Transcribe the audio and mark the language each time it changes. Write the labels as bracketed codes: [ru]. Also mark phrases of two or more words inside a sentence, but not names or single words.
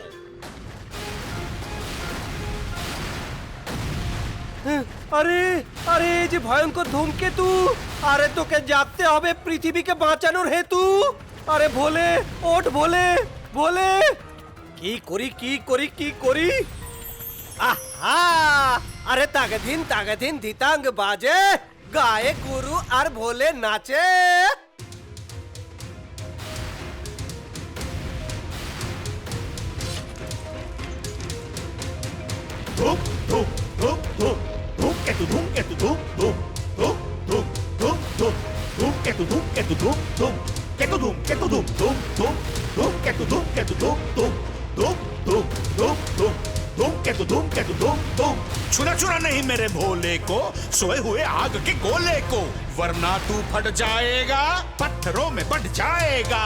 [bn] আরে আরে এই যে ভয়ঙ্কর ধূমকেতু, আরে তোকে জাগতে হবে পৃথিবীকে বাঁচানোর হেতু। আরে ভোলে, ওঠ ভোলে, ভোলে। কি করি কি করি কি করি? আহা! আরে তাগে দিন দিতাঙ্গ বাজে, গায়ে গুরু আর ভোলে নাচে। ধূম ধূম ধূম ধূম ধূমকেতু ধূমকেতু ধূম ধূম ধূম ধূম ধূম ধূম ধূমকেতু ধূমকেতু ধূম ধূম কেতু ধূম কেতু ধূম ধূম ধূম ধূমকেতু ধূমকেতু ধূম ধূম ধূম ধূম ধূম ধূম [hi] धूमकेतु धूमकेतु धूम धूम। छुरा छुरा नहीं मेरे भोले को, सोए हुए आग के गोले को, वरना तू फट जाएगा, पत्थरों में बट जाएगा।